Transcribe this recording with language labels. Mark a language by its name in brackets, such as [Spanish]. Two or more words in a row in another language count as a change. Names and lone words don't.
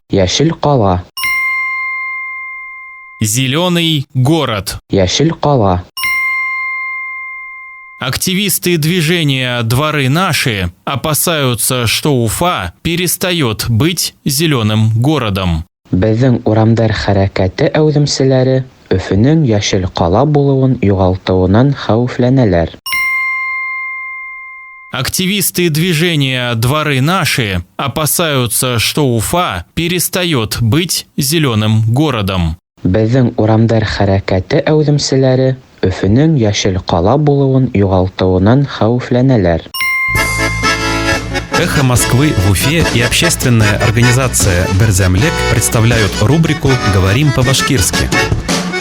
[Tatar] Яшель кала. [Russian] Зеленый город. [Tatar] Яшель кала. [Russian] Активисты движения «Дворы наши» опасаются, что Уфа перестает быть зеленым городом. [Bashkir] Безнең урамдар хәрәкәте әүҙемселәре Өфөнөң яшел ҡала булыуын юғалтыуынан хәүефләнәләр. [Russian] Активисты движения «Дворы наши» опасаются, что Уфа перестает быть зеленым городом. [Bashkir] Безнең урамдар хәрәкәте әүҙемселәре Өфөнөң яшел ҡала булыуын юғалтыуынан хәүефләнәләр. [Russian] «Эхо Москвы» в Уфе и общественная организация «Берзямлек» представляют рубрику «Говорим по-башкирски».